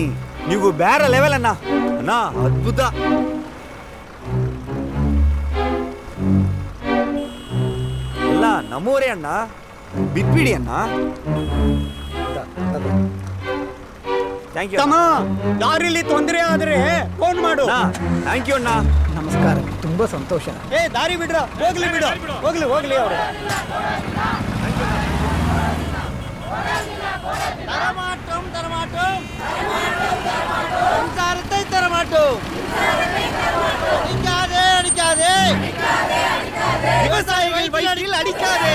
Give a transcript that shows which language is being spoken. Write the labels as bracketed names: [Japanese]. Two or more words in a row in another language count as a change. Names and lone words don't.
[Kannada] ನೀವು ಬೇರೆ ಲೆವೆಲ್ ಅಣ್ಣ. ಅಣ್ಣ ಅದ್ಭುತ. ಎಲ್ಲ ನಮ್ಮೂರೇ ಅಣ್ಣ, ಬಿಟ್ಬಿಡಿ ಅಣ್ಣ. [English] thank you. [Kannada] ದಾರಿಲಿ ತೊಂದರೆ ಆದ್ರೆ ಫೋನ್ ಮಾಡು. [English] thank you ಅಣ್ಣ. [Kannada] ನಮಸ್ಕಾರ, ತುಂಬಾ ಸಂತೋಷ. ದಾರಿ ಬಿಡ್ರ, ಹೋಗ್ಲಿ ಬಿಡು, ಹೋಗ್ಲಿ ಹೋಗ್ಲಿ ಅವರು. [Tamil] தரமாட்டோம் தரமாட்டோம் மின்சாரத்தை தரமாட்டோம். அடிக்காதே அடிக்காதே விவசாயிகள் வயிற்றில் அடிக்காதே.